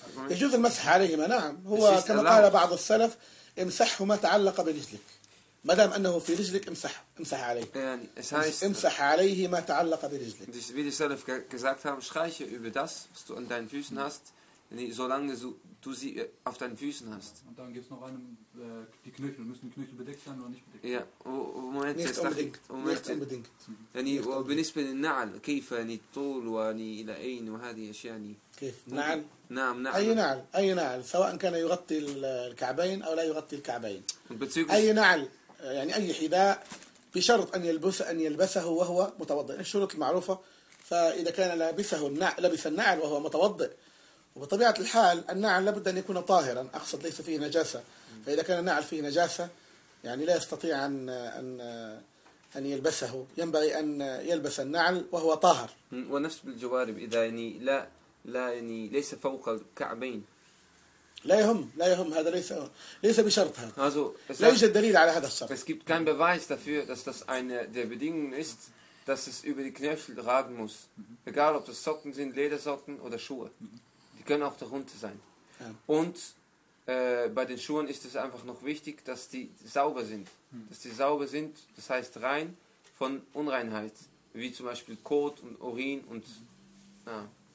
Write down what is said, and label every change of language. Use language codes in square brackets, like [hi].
[ar] يجوز المسح عليهما، نعم، هو كما قال بعض السلف امسحه ما تعلق برجلك، ما دام انه في رجلك امسح عليه، يعني امسح عليه ما تعلق برجلك. [de] Wie die Salaf gesagt haben, streiche über das, was du an deinen Füßen hast, solange du sie auf deinen Füßen hast. Und dann gibt's noch einen, die Knöchel, müssen die Knöchel bedeckt sein oder nicht bedeckt? Ja, Moment, nicht unbedingt. Nicht unbedingt. [ar] يعني وبالنسبة للنعل كيف يعني طول يعني إلى أين وهذه أشياء يعني؟ كيف؟ نعل. نعم نعل. أي نعل سواء كان يغطي الكعبين أو لا يغطي الكعبين. أي نعل يعني أي حذاء بشرط أن يلبسه وهو متوضئ، الشروط المعروفة. فإذا كان لبس النعل وهو متوضئ، وبطبيعة الحال النعل لابد أن يكون طاهرا، أقصد ليس فيه نجاسة. فإذا كان النعل فيه نجاسة يعني لا يستطيع أن يلبسه، ينبغي أن يلبس النعل وهو طاهر. ونفس بالجوارب، إذا يعني لا يعني ليس فوق الكعبين لا يهم، هذا ليس بشرط. هذا لا يوجد دليل على هذا الشرط. [de] Es gibt keinen Beweis dafür, dass das eine der Bedingungen ist, dass es über die Knöchel ragen muss, egal ob das Socken sind, Ledersocken oder Schuhe. Die können auch darunter sein. Ja. Und bei den Schuhen ist es einfach noch wichtig, dass die sauber sind. Dass die sauber sind, das heißt rein von Unreinheit, wie zum Beispiel Kot und Urin und ja.